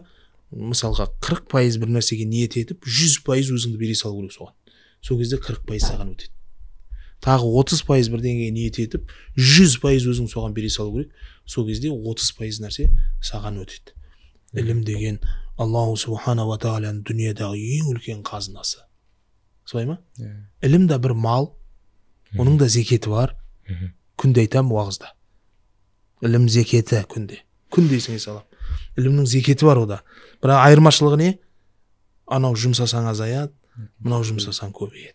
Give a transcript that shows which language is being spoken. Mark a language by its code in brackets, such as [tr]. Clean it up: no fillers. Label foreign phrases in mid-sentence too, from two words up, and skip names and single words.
[kk] Мысалға 40% бір нәрсеге ниет етіп, 100% өзіңді бере салу керек соған. Сол кезде 40% саған өтеді. Тағы 30% бірдеңеге ниет етіп, 100% өзің соған бере салу керек. Сол кезде 30% нәрсе саған өтеді. Ілім деген [ar] الله سبحانه وتعالى [kk] дүниедағы ең үлкен қазынасы. солай ма? Ілім да бір мал, оның да зекеті бар. Күнде айтам уағызда. Ілім зекеті күнде есіңе салам. Ілімнің зекеті бар ода. Бірақ айырмашылығы не? Анау жұмсасаң азаяды, мынау жұмсасаң көбейеді.